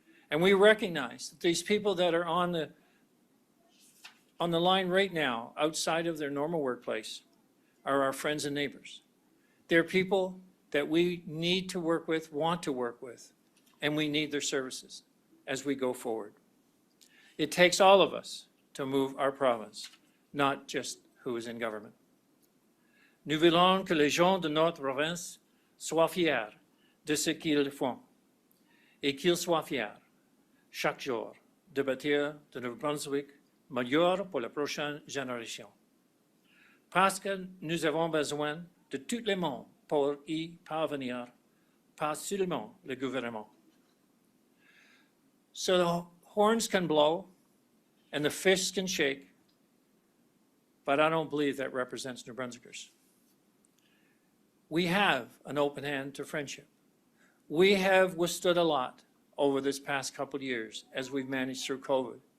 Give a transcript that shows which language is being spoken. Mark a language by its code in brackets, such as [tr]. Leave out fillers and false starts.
[en] And we recognize that these people that are on the line right now outside of their normal workplace are our friends and neighbors. They're people that we need to work with, want to work with, and we need their services as we go forward. It takes all of us to move our province, not just who is in government. [fr] Nous voulons que les gens de notre province soient fiers de ce qu'ils font et qu'ils soient fiers chaque jour de bâtir de New Brunswick meilleur pour la prochaine génération. Parce que nous avons besoin de tout le monde pour y parvenir, pas seulement le gouvernement. [en] So the horns can blow and the fists can shake, but I don't believe that represents New Brunswickers. We have an open hand to friendship. We have withstood a lot over this past couple of years as we've managed through COVID.